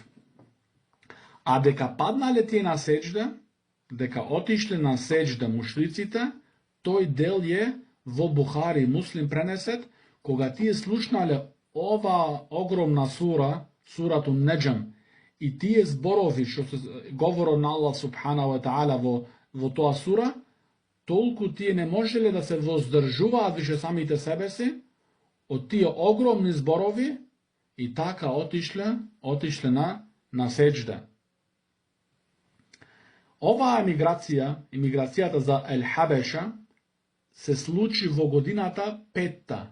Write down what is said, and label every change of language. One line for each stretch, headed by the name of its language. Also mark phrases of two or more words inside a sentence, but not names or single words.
Macedonian: А дека паднале тие на сеџда, дека отишле на сеџда мушриците, тој дел е во Бухари Муслим пренесет, кога тие слушнале ова огромна сура, сурату Неџм, и тие зборови што се говорот на Аллах
Arabic: سبحانه وتعالى
Macedonian: во тоа сура, толку тие не можеле да се воздржуваат више самите себе си од тие огромни зборови и така отишле на сеџда. Ова емиграцијата за Ел Хабеша, се случи во годината петта.